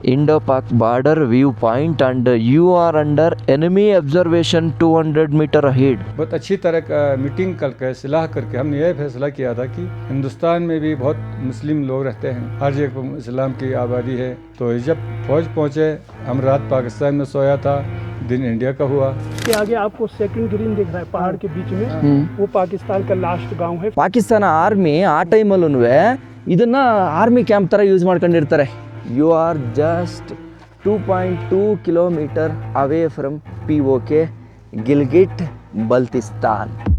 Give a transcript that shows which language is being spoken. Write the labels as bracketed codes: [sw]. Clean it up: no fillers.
[en] Indo-Pak border viewpoint and you are under enemy observation 200 meter ahead. [hi] बहुत अच्छी तरह का मीटिंग करके सलाह करके हमने यह फैसला किया था कि हिंदुस्तान में भी बहुत मुस्लिम लोग रहते हैं, हर जगह इस्लाम की आबादी है। तो जब फौज पहुँचे, हम रात पाकिस्तान में सोया था, दिन इंडिया का हुआ। के आगे आपको सेकंड ग्रीन दिख रहा है पहाड़ के बीच में, वो पाकिस्तान का लास्ट गांव है। [kn] ಪಾಕಿಸ್ತಾನ ಆರ್ಮಿ ಆ ಟೈಮಲ್ಲೂ ಇದನ್ನ ಆರ್ಮಿ ಕ್ಯಾಂಪ್ ಥರ ಯೂಸ್ ಮಾಡ್ಕೊಂಡಿರ್ತಾರೆ. [en] You are just 2.2 kilometre away from POK Gilgit Baltistan.